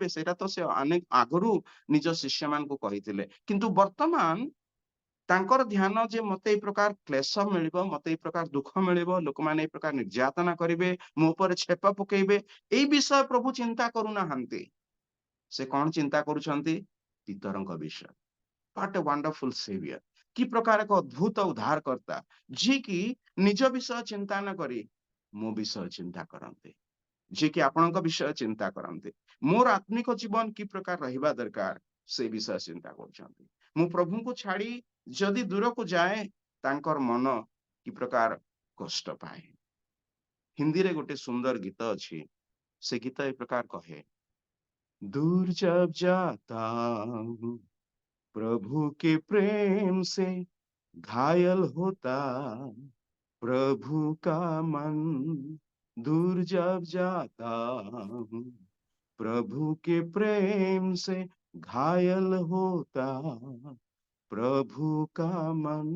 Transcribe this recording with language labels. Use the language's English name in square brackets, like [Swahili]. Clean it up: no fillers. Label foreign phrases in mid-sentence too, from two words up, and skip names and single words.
[Odia] ସେଇଟା ତ ସେ ଅନେକ ଆଗରୁ ନିଜ ଶିଷ୍ୟମାନଙ୍କୁ କହିଥିଲେ। କିନ୍ତୁ ବର୍ତ୍ତମାନ ତାଙ୍କର ଧ୍ୟାନ ଯେ ମତେ ଏଇ ପ୍ରକାର କ୍ଲେଶ ମିଳିବ, ମତେ ଏଇ ପ୍ରକାର ଦୁଃଖ ମିଳିବ, ଲୋକମାନେ ଏଇ ପ୍ରକାର ନିର୍ଯାତନା କରିବେ, ମୋ ଉପରେ ଛେପ ପକେଇବେ, ଏଇ ବିଷୟ ପ୍ରଭୁ ଚିନ୍ତା କରୁନାହାନ୍ତି। ସେ କଣ ଚିନ୍ତା କରୁଛନ୍ତି? ପିତରଙ୍କ ବିଷୟ। [English] What a wonderful savior! [Odia] କି ପ୍ରକାର ଏକ ଅଦ୍ଭୁତ ଉଦ୍ଧାରକର୍ତ୍ତା, ଯିଏକି ନିଜ ବିଷୟ ଚିନ୍ତା ନ କରି ମୋ ବିଷୟ ଚିନ୍ତା କରନ୍ତି, ଯିଏକି ଆପଣଙ୍କ ବିଷୟ ଚିନ୍ତା କରନ୍ତି। ମୋର ଆତ୍ମିକ ଜୀବନ କି ପ୍ରକାର ରହିବା ଦରକାର ସେ ବିଷୟ ଚିନ୍ତା କରୁଛନ୍ତି। ମୁଁ ପ୍ରଭୁଙ୍କୁ ଛାଡି ଯଦି ଦୂରକୁ ଯାଏ, ତାଙ୍କର ମନ କି ପ୍ରକାର କଷ୍ଟ ପାଏ। ହିନ୍ଦୀରେ ଗୋଟେ ସୁନ୍ଦର ଗୀତ ଅଛି, ସେ ଗୀତ ଏ ପ୍ରକାର କହେ, [Hindi] दूर जब जाता हूँ प्रभु के प्रेम से घायल होता प्रभु का मन। दूर जब जाता हूँ प्रभु के प्रेम से घायल होता प्रभु का मन।